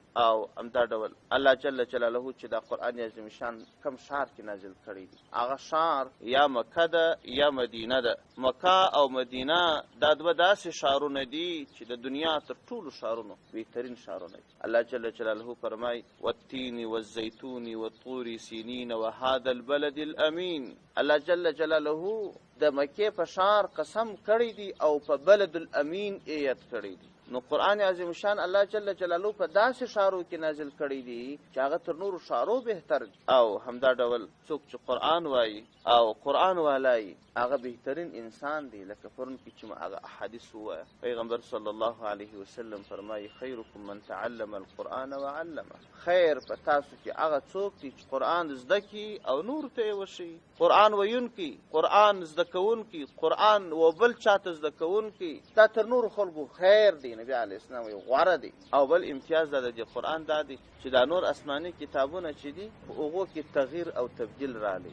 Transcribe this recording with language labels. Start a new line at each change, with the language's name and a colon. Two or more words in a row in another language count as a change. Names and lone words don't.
Pashto: او همدا ډول الله
Arabic: جل جلاله
Pashto: چې دا قرآن عظیم شان کم ښار کې نازل کړی دی هغه ښار یا مکه ده یا مدینه ده. مکه او مدینه دا دوه داسې ښارونه دي چې د دنیا تر ټولو ښارونو بهترین ښارونه دي. الله جل جلاله فرمایي
Arabic: والتین والزیتون والطور سینین وهذا البلد الامین.
Pashto: الله
Arabic: جل جلاله
Pashto: د مکې په ښار قسم کړی دی او په
Arabic: بلد الامین
Pashto: ایت کړی دی. نو قرآن عظیم شان الله
Arabic: جل جلاله
Pashto: په داسې ښارو کې نازل کړی دی چې هغه تر نورو ښارو بهتر دی. او همدا ډول څوک چې قرآن وایي او قرآن والایي هغه بهترین انسان دی. لکه پرون کې چې ما هغه احادیث ووایه پیغمبر
Arabic: صلی الله علیه وسلم
Pashto: فرمایي
Arabic: خیرکم من تعلم القرآن وعلمه.
Pashto: خیر په تاسو کې هغه څوک دی چې قرآن زده کړي او نور ته یې وښیي. قرآن ویونکي، قرآن زده کوونکي، قرآن و بل چاته زده کوونکي دا تر نورو خلکو خیر دی. نبی
Arabic: علیه السلام
Pashto: وایي غوره دی. او بل امتیاز دا د قرآن دا دی چې دا نور آسماني کتابونه چې دي په هغو کې تغییر او تبدیل رالی.